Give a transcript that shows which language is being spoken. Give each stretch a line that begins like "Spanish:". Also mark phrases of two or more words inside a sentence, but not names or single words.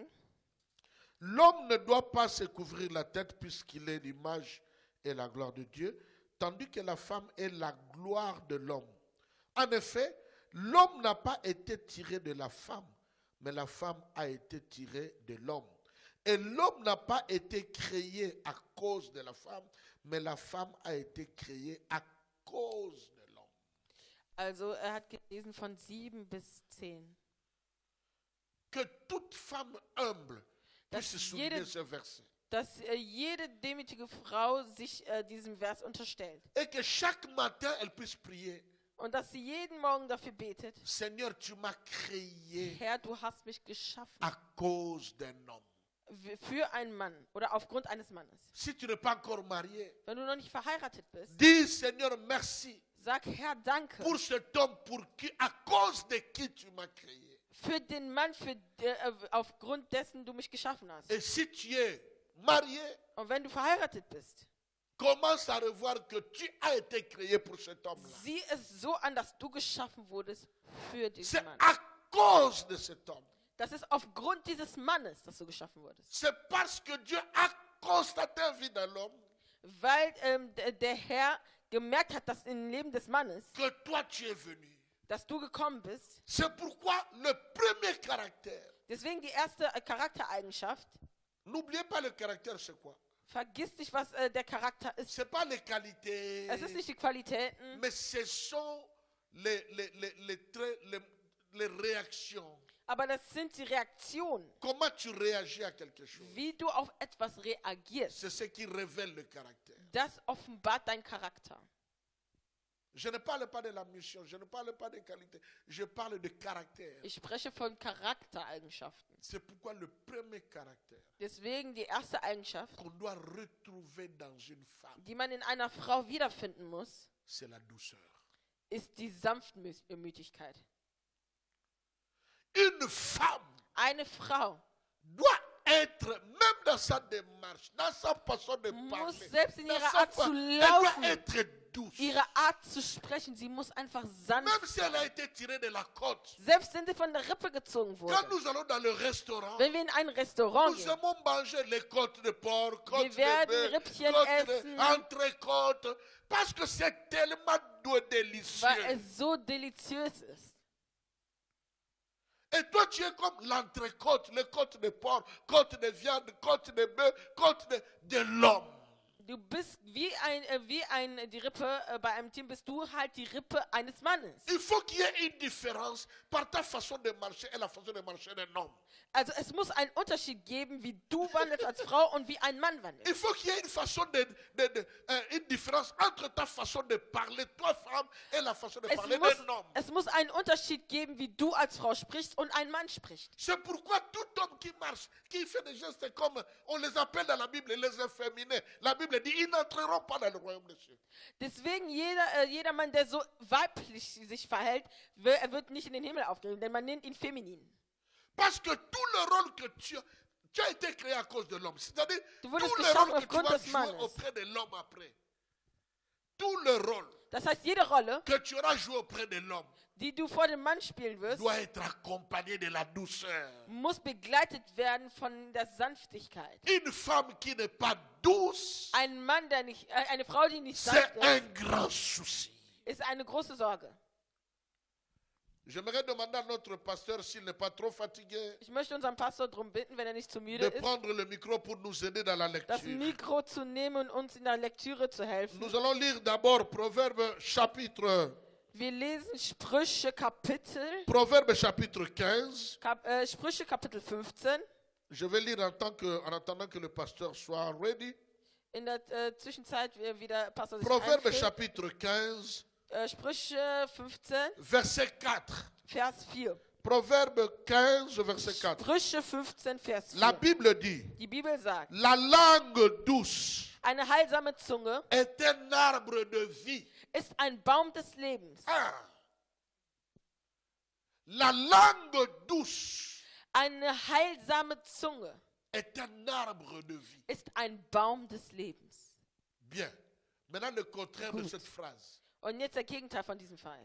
French: L'homme ne doit pas se couvrir la tête puisqu'il est l'image et la gloire de Dieu, tandis que la femme est la gloire de l'homme. En effet, l'homme n'a pas été tiré de la femme, mais la femme a été tirée de l'homme. Et l'homme n'a pas été créé à cause de la femme, mais la femme a été créée à cause de l'homme.
German: Also hat gelesen von 7 bis 10.
French: Que toute femme humble
German: Dass
French: puisse souligner
German: jede-
French: ce verset.
German: Dass jede demütige Frau sich diesem Vers unterstellt.
French: Et que chaque matin, elle puisse prier.
German: Und dass sie jeden Morgen dafür betet.
French: Seigneur, tu m'as créé
German: Herr, du hast mich geschaffen
French: à cause d'un homme.
German: für einen Mann oder aufgrund eines Mannes.
French: Si tu n'es pas encore marié,
German: Wenn du noch nicht verheiratet bist,
French: dis Seigneur, merci
German: sag Herr, danke
French: pour cet homme à cause de qui tu m'as créé.
German: für den Mann, aufgrund dessen du mich geschaffen hast.
French: Et si tu es marié,
German: Und wenn du verheiratet bist,
French: commence à revoir que tu as été créé pour cet homme-là.
German: sieh es so an, dass du geschaffen wurdest für
French: C'est
German: diesen Mann.
French: à cause de cet homme.
German: Das ist aufgrund dieses Mannes, dass du geschaffen wurdest.
French: C'est parce que Dieu a constaté en vie dans l'homme
German: Weil der Herr gemerkt hat, dass im Leben des Mannes,
French: que toi tu es venu.
German: dass du gekommen bist.
French: C'est pourquoi le premier caractère,
German: Deswegen die erste Charaktereigenschaft.
French: n'oubliez pas le caractère, c'est quoi?
German: Vergiss nicht, was der Charakter ist.
French: C'est pas les qualités,
German: Es ist nicht die Qualitäten,
French: mais ce sont les traits, les réactions.
German: aber das sind die Reaktionen,
French: Comment tu réagis à quelque chose?
German: wie du auf etwas reagierst.
French: C'est ce qui révèle le caractère.
German: Das offenbart dein Charakter.
French: Je ne parle pas de la mission, je ne parle pas des qualités, je parle de caractère.
German: Ich spreche von Charaktereigenschaften.
French: C'est pourquoi le premier caractère
German: Deswegen die erste Eigenschaft,
French: qu'on doit retrouver dans une femme,
German: die man in einer Frau wiederfinden muss,
French: c'est la douceur.
German: ist die Sanftmütigkeit.
French: Une femme
German: Eine Frau
French: doit être, même dans sa démarche, dans sa façon de
German: muss
French: parler,
German: selbst in
French: dans
German: ihrer
French: sa
German: Art zu
French: elle doit
German: laufen,
French: être douce.
German: ihre Art zu sprechen, sie muss einfach sanft
French: Même si elle a
German: sein.
French: été tirée de la côte.
German: Selbst wenn sie von der Rippe gezogen
French: Quand
German: wurde.
French: nous allons dans le restaurant,
German: Wenn wir in ein Restaurant
French: nous
German: gehen,
French: aimons manger les côtes de porc, côtes de
German: werden
French: bœuf,
German: Rippchen
French: côtes
German: essen.
French: de entrecôtes, parce que c'est tellement délicieux.
German: weil es so deliziös ist.
French: Et toi, tu es comme l'entrecôte, les côtes de porc, côtes de viande, côtes de bœuf, côtes de l'homme.
German: Du bist die Rippe, bei einem Team bist du halt die Rippe eines Mannes.
French: Il faut qu'il y ait une différence par ta façon de marcher et la façon de marcher d'un homme.
German: Also es muss einen Unterschied geben, wie du wandelst als Frau und wie ein Mann wandelt.
French: Il faut qu'il y ait une façon une différence entre ta façon de parler, toi femme, et la façon de parler d'un homme.
German: Es muss einen Unterschied geben, wie du als Frau sprichst und ein Mann spricht.
French: C'est pourquoi tout homme qui marche, qui fait des gestes comme on les appelle dans la Bible les efféminés, la Bible dit ils n'entreront pas dans le royaume des cieux.
German: Deswegen jeder Mann, der so weiblich sich verhält, er wird nicht in den Himmel aufgehen, denn man nennt ihn feminin.
French: Parce que tout le rôle que tu as été créé à cause de l'homme. C'est-à-dire
German: Du
French: tout
German: wurdest
French: le
German: geschaffen
French: rôle que tu
German: aufgrund
French: vas
German: des
French: jouer
German: Mannes.
French: auprès de l'homme après. Tout le rôle
German: Das heißt, jede Rolle,
French: que tu auras joué auprès de l'homme
German: die du vor dem Mann spielen wirst,
French: doit être accompagné de la douceur.
German: muss begleitet werden von der Sanftigkeit.
French: Une femme qui n'est pas douce,
German: Ein Mann, eine Frau, die nicht
French: c'est
German: sanft
French: un
German: ist,
French: grand souci.
German: ist eine große Sorge.
French: J'aimerais demander à notre pasteur s'il n'est pas trop fatigué
German: Ich möchte unseren Pastor darum bitten, wenn er nicht zu müde
French: de
German: ist,
French: prendre le micro pour nous aider dans la
German: das
French: lecture.
German: Mikro zu nehmen und uns in der Lektüre zu helfen.
French: Nous allons lire d'abord Proverbe chapitre
German: Wir lesen Sprüche Kapitel 15. Sprüche Kapitel 15.
French: Je vais lire en attendant que le pasteur soit ready.
German: In der Zwischenzeit, wie der Pastor sich
French: Proverbe
German: einfügt.
French: chapitre 15,
German: Sprüche 15,
French: verset 4.
German: Vers 4.
French: Proverbe 15, verset 4.
German: Sprüche 15, Vers 4.
French: La Bible dit,
German: Die Bibel sagt,
French: la langue douce
German: eine heilsame Zunge
French: est un arbre de vie.
German: ist ein Baum des Lebens.
French: Ah. La langue douce
German: Eine heilsame Zunge
French: est un arbre de vie.
German: ist ein Baum des Lebens.
French: Bien. Maintenant, le contraire de
German: Gut.
French: cette phrase.
German: Und jetzt der Gegenteil von diesem Fall.